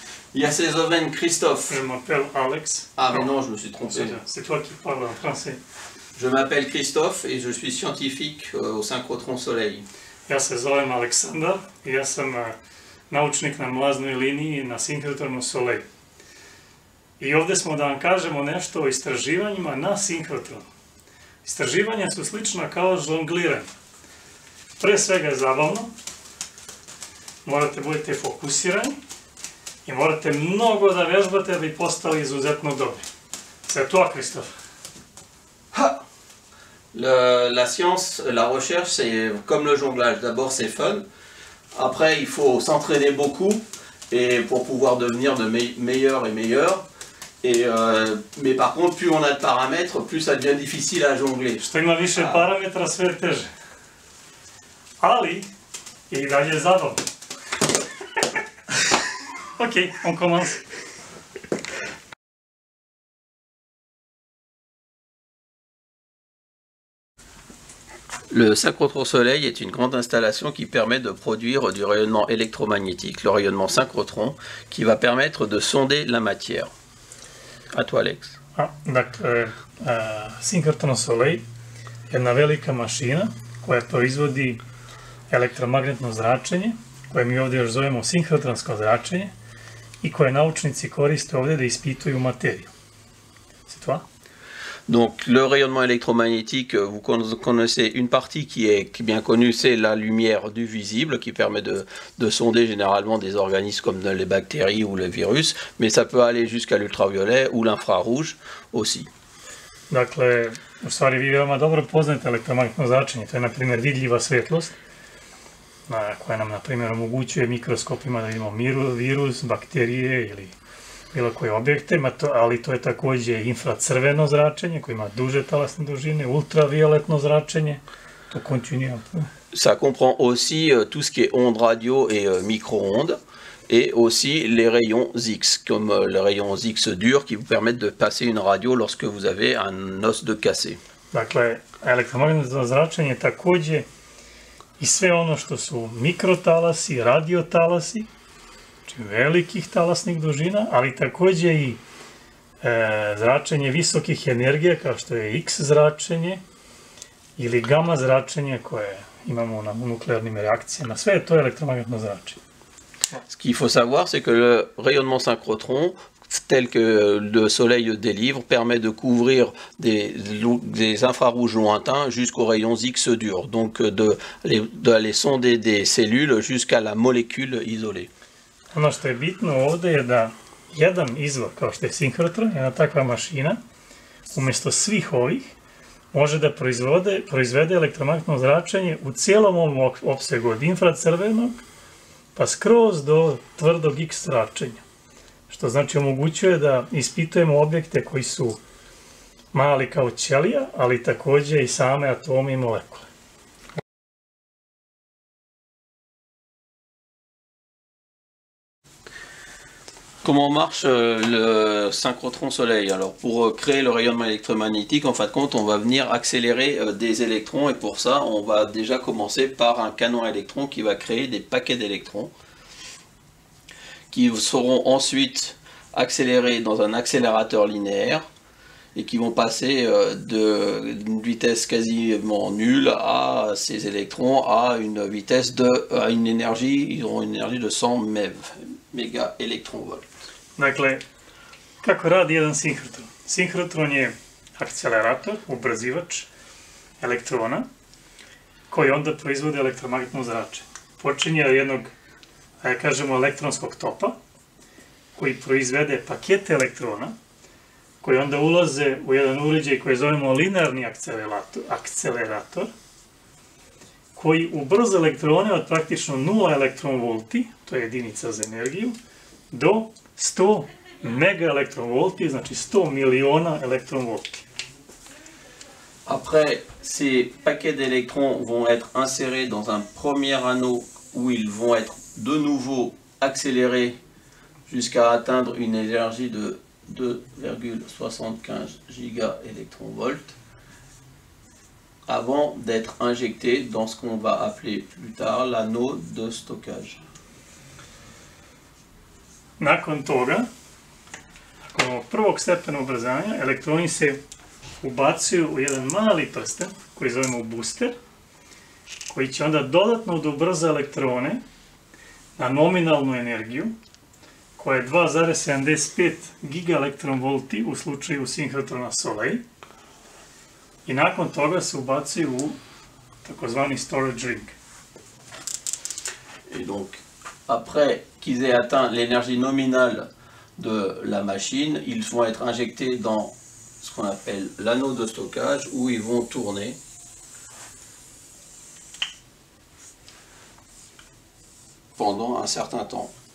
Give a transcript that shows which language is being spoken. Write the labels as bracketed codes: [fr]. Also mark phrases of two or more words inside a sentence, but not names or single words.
[fr] Il y a Cézanne Christophe. Je m'appelle Alex. Ah mais non, je me suis trompé. C'est toi qui parles en français. Je m'appelle Christophe et je suis scientifique au synchrotron Soleil. [bs] Ja se zovem Aleksandar i ja sam naučnik na mlaznoj liniji na sinhrotronu Soleil. I ovdje smo da vam kažemo nešto o istraživanjima na sinhrotronu. Istraživanja su slična kao žongliranje. Pre svega je zabavno, morate budete fokusirani i morate mnogo da vežbate da bi postali izuzetno dobri. [fr] C'est toi, Christophe. La science, la recherche, c'est comme le jonglage. D'abord, c'est fun. Après, il faut s'entraîner beaucoup et pour pouvoir devenir de meilleur et meilleur. Mais par contre, plus on a de paramètres, plus ça devient difficile à jongler. [bs] Što ima više parametra, sve je teže. Ali, i dalje je zabavno. [fr] Ok, on commence. Le synchrotron Soleil est une grande installation qui permet de produire du rayonnement électromagnétique, le rayonnement synchrotron, qui va permettre de sonder la matière. À toi, Alex. [bs] Dakle, sinkrotron Soleil je jedna velika mašina koja proizvodi elektromagnetno zračenje, koje mi ovdje još zovemo sinhrotronsko zračenje i koje naučnici koriste ovdje da ispituju materiju. [fr] C'est toi? Donc le rayonnement électromagnétique, vous connaissez une partie qui est bien connue, c'est la lumière du visible qui permet de sonder généralement des organismes comme les bactéries ou les virus, mais ça peut aller jusqu'à l'ultraviolet ou l'infrarouge aussi. [bs] Dakle, u stvari vi veoma dobro poznate elektromagnetno zračenje, to je na primjer vidljiva svjetlost, koja nam na primjer omogućuje mikroskopima da vidimo virus, bakterije ili bilo koje objekte, ali to je također infracrveno zračenje koje ima duže talasne dužine, ultravioletno zračenje, to [fr] continue un peu. Ça comprend aussi tout ce qui est ondes radio et micro-ondes, et aussi les rayons X, comme les rayons X durs qui vous permettent de passer une radio lorsque vous avez un os de cassé. [bs] Dakle, elektromagnetno zračenje također i sve ono što su mikrotalasi, radiotalasi, velikih talasnih dužina, ali također i zračenje visokih energija kao što je X zračenje ili gamma zračenje koje imamo na nuklearnim reakcijama. Sve je to elektromagnetno zračenje. [fr] Ce qu'il faut savoir, c'est que le rayonnement synchrotron, tel que le Soleil délivre, permet de couvrir des infrarouges lointains jusqu'aux rayons X durs, donc d'aller sonder des cellules jusqu'à la molécule isolée. [bs] Ono što je bitno ovdje je da jedan izvor, kao što je sinkrotron, jedna takva mašina, umjesto svih ovih, može da proizvede elektromagnetno zračenje u cijelom ovom opsegu od infracrvenog pa skroz do tvrdog X zračenja. Što znači omogućuje da ispitujemo objekte koji su mali kao ćelija, ali također i same atome i molekule. [fr] Comment marche le synchrotron Soleil? Alors pour créer le rayonnement électromagnétique, en fin de compte, on va venir accélérer des électrons et pour ça, on va déjà commencer par un canon à électrons qui va créer des paquets d'électrons qui seront ensuite accélérés dans un accélérateur linéaire et qui vont passer d'une vitesse quasiment nulle à ces électrons à une vitesse à une énergie, ils auront une énergie de 100 méga électronvolts. [bs] Dakle, kako radi jedan sinhrotron? Sinhrotron je akcelerator, ubrzivač elektrona, koji onda proizvode elektromagnetno zračenje. Počinje od jednog, da kažemo, elektronskog topa, koji proizvede pakete elektrona, koji onda ulaze u jedan uređaj koji zovemo linearni akcelerator, koji ubrza elektrone od praktično 0 elektronvolti, to je jedinica za energiju, do 100 mega elektronvolti, znači 100 miliona elektronvolti. [fr] Après, ces paquets d'électrons vont être insérés dans un premier anneau où ils vont être de nouveau accélérés jusqu'à atteindre une énergie de 2,75 gigaélectronvolts avant d'être injectés dans ce qu'on va appeler plus tard l'anneau de stockage. [bs] Nakon toga, nakon prvog stepena ubrzanja, elektroni se ubacuju u jedan mali prsten koji zovemo booster, koji će onda dodatno da ubrza elektrone na nominalnu energiju, koja je 2,75 gigaelektronvolti u slučaju sinhrotrona Soleil, i nakon toga se ubacuju u takozvani [en] storage ring. [fr] Et donc, après qu'ils aient atteint l'énergie nominale de la machine, ils vont être injectés dans ce qu'on appelle l'anneau de stockage, où ils vont tourner pendant un certain temps.